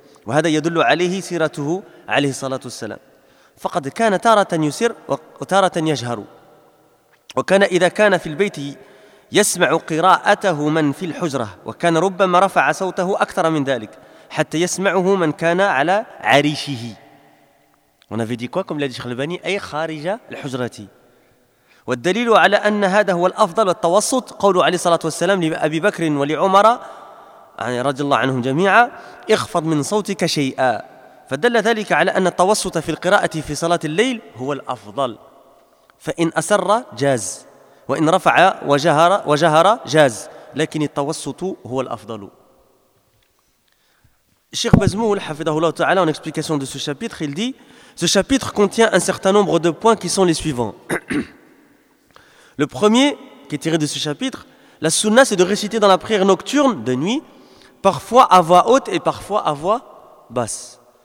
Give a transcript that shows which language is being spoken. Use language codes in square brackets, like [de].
[ar] وهذا يدل عليه سيرته عليه الصلاة والسلام. فقد كان تارة يسر وتارة يجهر. وكان إذا كان في البيت يسمع قراءته من في الحجرة وكان ربما رفع صوته أكثر من ذلك حتى يسمعه من كان على عريشه. [fr] On avait dit quoi comme l'a dit Cheikh Albani, [ar] أي خارج الحجرة. والدليل على أن هذا هو الأفضل والتوسط قول عليه الصلاة والسلام لأبي بكر ولعمر رضي الله عنهم جميعا اخفض من صوتك شيئا. فدل ذلك على أن التوسط في القراءة في صلاة الليل هو الأفضل. فإن أسر جاز وإن رفع وجهر جاز لكن التوسط هو الأفضل. [fr] Cheikh Bazmoul, hafidahullah ta'ala, en explication de ce chapitre, il dit, ce chapitre contient un certain nombre de points qui sont les suivants. Le premier, qui est tiré de ce chapitre, la sunna, c'est de réciter dans la prière nocturne de nuit, parfois à voix haute et parfois à voix basse.